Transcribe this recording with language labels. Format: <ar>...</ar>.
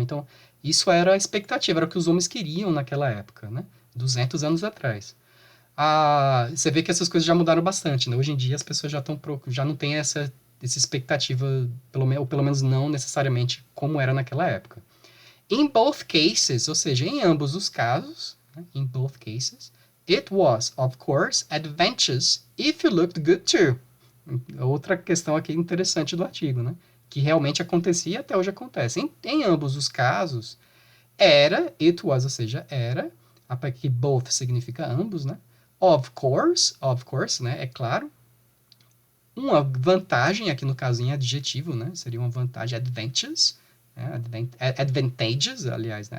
<pt>Então, isso era a expectativa, era o que os homens queriam naquela época, né? 200 anos atrás. Você vê que essas coisas já mudaram bastante, né? Hoje em dia as pessoas já não têm essa expectativa, ou pelo menos não necessariamente como era naquela época.</pt> <en>In both cases,</en> <pt>ou seja, em ambos os casos,</pt> <en>in both cases, it was, of course, advantageous if you looked good too.</en> <pt>Outra questão aqui interessante do artigo, né? Que realmente acontecia e até hoje acontece. Em ambos os casos, it was, ou seja, era, que both significa ambos, né? Of course, né? É claro. Uma vantagem, aqui no caso em adjetivo, né? Seria uma vantagem, advantageous, advantageous, aliás, né?</pt>